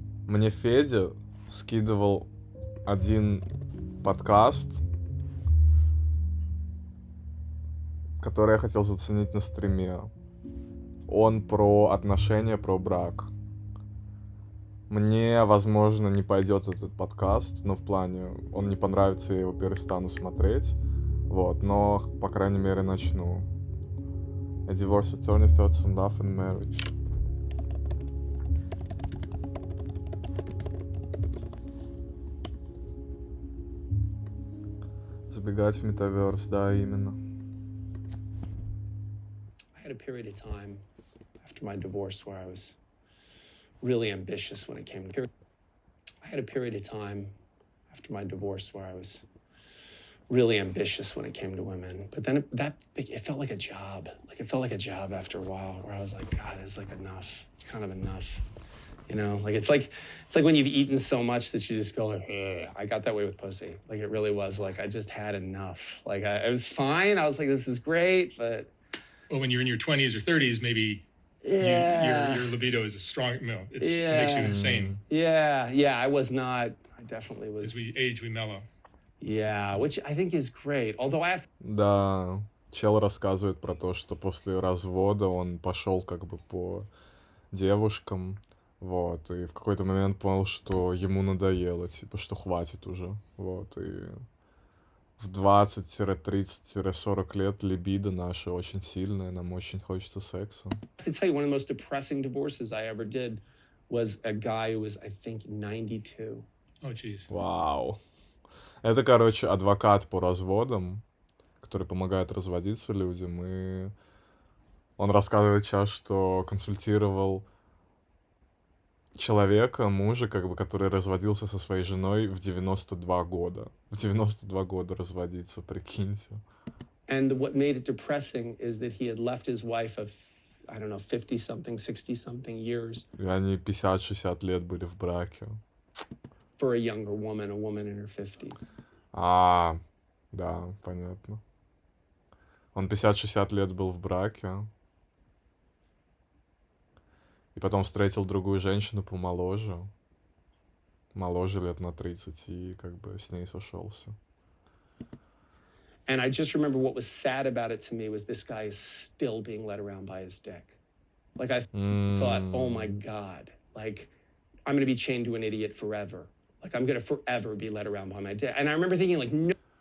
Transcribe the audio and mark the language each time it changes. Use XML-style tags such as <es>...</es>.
<ru>Мне Федя скидывал один подкаст, который я хотел заценить на стриме. Он про отношения, про брак. Мне, возможно, не пойдет этот подкаст, но в плане, он не понравится, я его перестану смотреть. Вот, но, по крайней мере, начну.</ru> <en>A divorce attorney thoughts on love and marriage.</en> <ru>Забегать в метаверс, да, именно.</ru> <en>I had a period of time after my divorce where I was really ambitious when it came to... I had a period of time after my divorce where I was really ambitious when it came to women. But then it felt like a job. Like it felt like a job after a while where I was like, God, it's like enough. It's kind of enough. You know, like it's like when you've eaten so much that you just go like, ugh. I got that way with pussy. Like it really was like I just had enough. Like it was fine. I was like, this is great, but well, when you're in your 20s or 30s, maybe your libido is strong. No, it makes you insane. Yeah. I was not. I definitely was. As we age, we mellow. Yeah, which I think is great. Although I have.</en> <ru>Да, чел рассказывает про то, что после развода он пошел как бы по девушкам. Вот, и в какой-то момент понял, что ему надоело, типа, что хватит уже, вот, и в 20-30-40 лет либидо наше очень сильное, нам очень хочется секса.</ru> <en>To tell you, one of the most depressing divorces I ever did was a guy who was, I think, 92. Oh, jeez.</en> <ru>Вау. Это, короче, адвокат по разводам, который помогает разводиться людям, и он рассказывает сейчас, что консультировал человека, мужа, как бы, который разводился со своей женой в 92 года. В 92 года разводиться, прикиньте.</ru> <en>And what made it depressing is that he had left his wife of, I don't know, 50-something, 60-something years.</en> <ru>И они 50-60 лет были в браке.</ru> <en>For a younger woman, a woman in her 50s.</en> <ru>Да, понятно. Он 50-60 лет был в браке. И потом встретил другую женщину помоложе. Моложе лет на 30, и как бы с ней сошелся.</ru> <en>And I just remember what was sad about it to me was this guy is still being led around by his dick. Like I thought, oh my God, like I'm going to be chained to an idiot forever. Like I'm going to forever be led around by my dick. And I remember thinking like, no.</en>